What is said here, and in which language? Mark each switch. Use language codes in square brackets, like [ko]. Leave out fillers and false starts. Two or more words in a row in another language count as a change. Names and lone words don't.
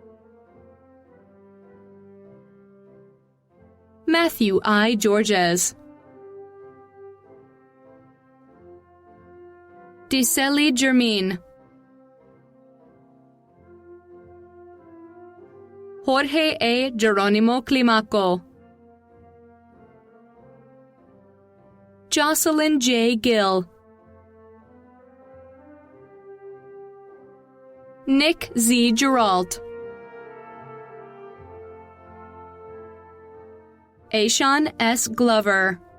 [en] Matthew I. Georges. Deseli Germain. Jorge A. Geronimo Climaco. Jocelyn J. Gill. Nick Z. Geralt. Aishan S. Glover.